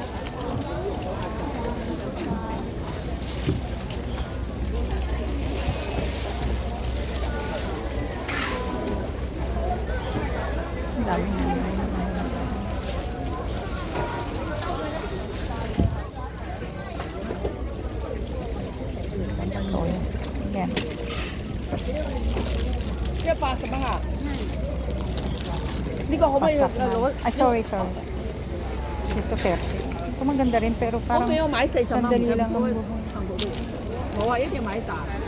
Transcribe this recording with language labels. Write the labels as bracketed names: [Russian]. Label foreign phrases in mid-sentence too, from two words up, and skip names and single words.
[Filipino] Ang dami na. Yan. [Cantonese] 180 蚊啊？呢個可唔可以 [Filipino] Pasak na. Ay, sorry. Ito 30. Ito maganda rin pero parang sandali lang ang buhok. [Cantonese] 我話一定要買大。